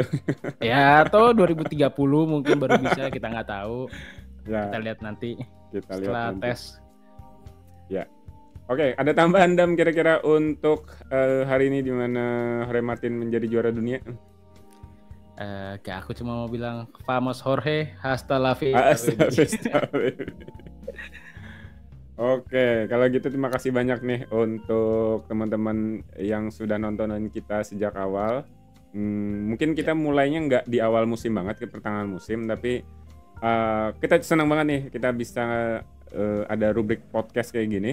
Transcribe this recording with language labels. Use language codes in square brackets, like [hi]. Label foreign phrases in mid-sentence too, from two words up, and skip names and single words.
[id] Ya atau 2030 mungkin baru bisa, kita nggak tahu. Ya. Kita lihat nanti. Setelah tes. Ya. Oke, ada tambahan Dam kira-kira untuk hari ini di mana Jorge Martin menjadi juara dunia? Aku cuma mau bilang [es] Vamos Jorge, hasta la [id] vista. Oke, kalau gitu terima kasih banyak nih untuk teman-teman yang sudah nontonin kita sejak awal. Mungkin kita mulainya nggak di awal musim banget, ke pertengahan musim, tapi kita senang banget nih kita bisa ada rubrik podcast kayak gini.